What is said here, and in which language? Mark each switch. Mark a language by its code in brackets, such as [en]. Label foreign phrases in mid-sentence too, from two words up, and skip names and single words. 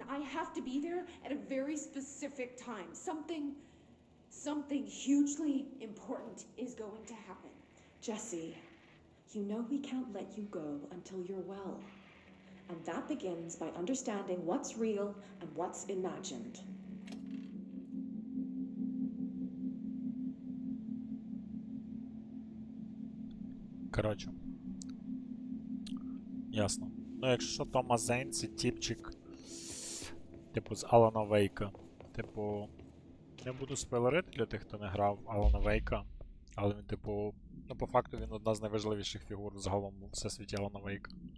[en] I have to be there at a very specific time. Something hugely important is going to happen. Jesse, you know we can't let you go until you're well. And that begins by understanding what's real and what's imagined. [uk] Коротше. Ясно. Ну, якщо Тома Зейн, це тіпчик, типу, з Алана Вейка. Типу, не буду спойлерити для тих, хто не грав Алана Вейка, але він, типу, ну, по факту він одна з найважливіших фігур загалом у всесвіті Алана Вейка.